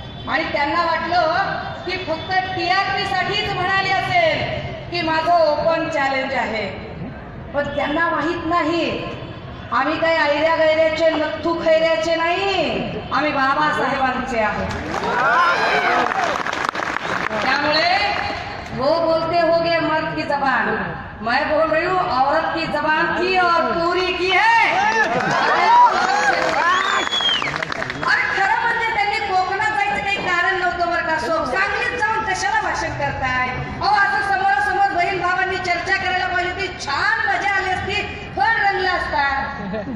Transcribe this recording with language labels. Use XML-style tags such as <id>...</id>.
<mr>आणि त्यांना वाटलं की फक्त TRP साठीच म्हणाले असेल की माझं ओपन चॅलेंज आहे. पण त्यांना माहित नाही आम्ही काही ऐऱ्या गैऱ्याचे नथू खैऱ्याचे नाही, आम्ही बाबासाहेबांचे आहोत.</mr> <hi>त्यामुळे वो बोलते होगे मर्द की जबान, मैं बोल रही हूँ औरत की जबान की और पूरी की है.</hi> <mr>अरे खरं म्हणजे त्यांनी कोकणात जायचं काही कारण नव्हतं बरं का. सांगलीत जाऊन कशाला भाषण करताय? अहो असं समोरासमोर बहीण भावांनी चर्चा करायला पाहिजे होती, छान मजा आली असती, फळ रंगला असता.</mr>